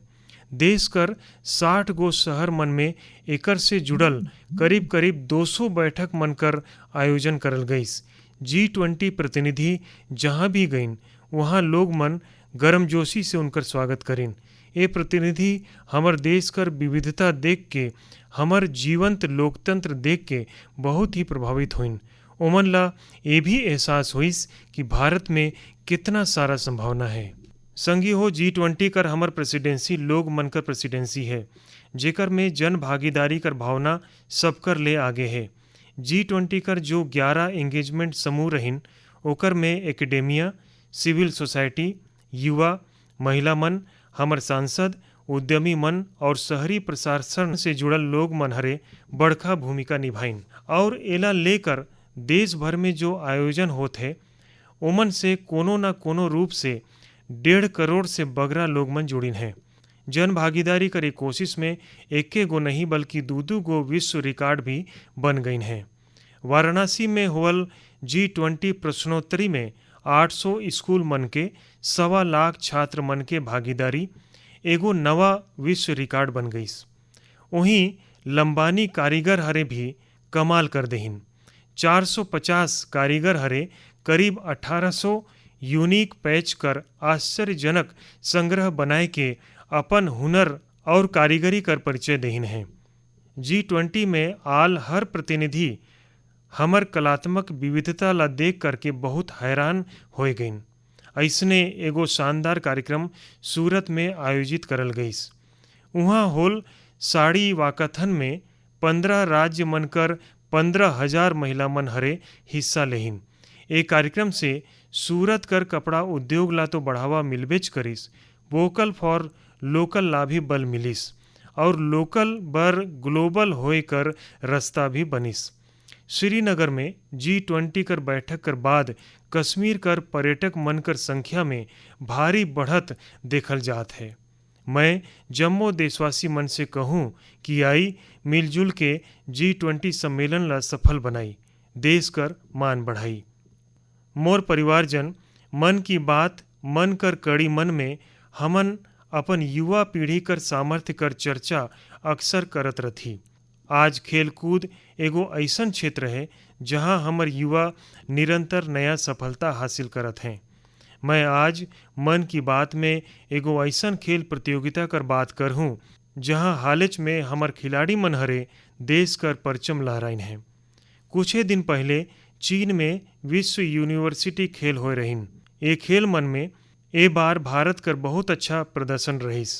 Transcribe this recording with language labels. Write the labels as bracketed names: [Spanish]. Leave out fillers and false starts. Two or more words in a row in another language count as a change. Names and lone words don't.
[Surgujia] देश कर 60 गो शहर मन में एकर से जुड़ल करीब करीब 200 बैठक मनकर आयोजन करल गईस। G20 प्रतिनिधि जहाँ भी गईन वहाँ लोग मन गर्मजोशी से उनकर स्वागत करें। ये प्रतिनिधि हमर देश कर विविधता देख के, हमर जीवंत लोकतंत्र देख के बहुत ही प्रभावित हुइन। ओमन ला ये भी एहसास हुईस कि भारत में कितना सारा संभावना है। संगी हो G20 कर हमर प्रेसिडेंसी लोग मन कर प्रेसिडेंसी है, जेकर में जन भागीदारी कर भावना सबकर ले आगे है। G20 कर जो 11 एंगेजमेंट समूह रहिन ओकर में एकेडेमिया, [English] civil society, [Surgujia] युवा, महिला मन, हमर सांसद, उद्यमी मन और शहरी प्रशासन से जुड़ल लोग मन हरे बड़का भूमिका निभाइन। और एला लेकर देश भर में जो आयोजन होते ओमन से कोनो न कोनो रूप से 1.5 करोड़ से बगरा लोग मन जुड़िन हैं। जन भागीदारी करे कोशिश में एक गो नहीं बल्कि 2 गो विश्व रिकॉर्ड भी बन गईन हैं। वाराणसी में होवल G20 प्रश्नोत्तरी में 800 स्कूल मन के 1.25 लाख छात्र मन के भागीदारी एगो नवा विश्व रिकॉर्ड बन गईस। वहीं लंबानी कारीगर हरे भी कमाल कर देहिन। 450 कारीगर हरे करीब 1800 [English] unique patch [Surgujia] कर आश्चर्यजनक संग्रह बनाए के अपन हुनर और कारीगरी कर परिचय देहिन हैं। G20 में आल हर प्रतिनिधि हमर कलात्मक विविधता ला देख करके बहुत हैरान होए गईन। ऐसने एगो शानदार कार्यक्रम सूरत में आयोजित करल गईस। उहाँ होल साड़ी वाकाथन में 15 राज्य मनकर 15,000 महिला मन हरे हिस्सा लेहिन। ए कार्यक्रम से सूरत कर कपड़ा उद्योग ला तो बढ़ावा मिलबेच करिस, [English] vocal for local [Surgujia] ला भी बल मिलिस और लोकल बर ग्लोबल होए कर रास्ता भी बनिस। श्रीनगर में G20 कर बैठक कर बाद कश्मीर कर पर्यटक मन कर संख्या में भारी बढ़त देखल जात है। मैं जम्मो देशवासी मन से कहूँ कि आई मिलजुल के G20 सम्मेलन ला सफल बनाई, देश कर मान बढ़ाई। मोर परिवारजन, मन की बात मन कर कड़ी मन में हमन अपन युवा पीढ़ी कर सामर्थ्य कर चर्चा अक्सर करत रथी। आज खेल कूद एगो ऐसन क्षेत्र है जहां हमर युवा निरंतर नया सफलता हासिल करत हैं। मैं आज मन की बात में एगो ऐसन खेल प्रतियोगिता कर बात करहूँ जहां हालच में हमर खिलाड़ी मन हरे देश कर परचम लहराइन हैं। कुछ दिन पहले चीन में विश्व यूनिवर्सिटी खेल होए रहिन। ए खेल मन में ए बार भारत कर बहुत अच्छा प्रदर्शन रहिस।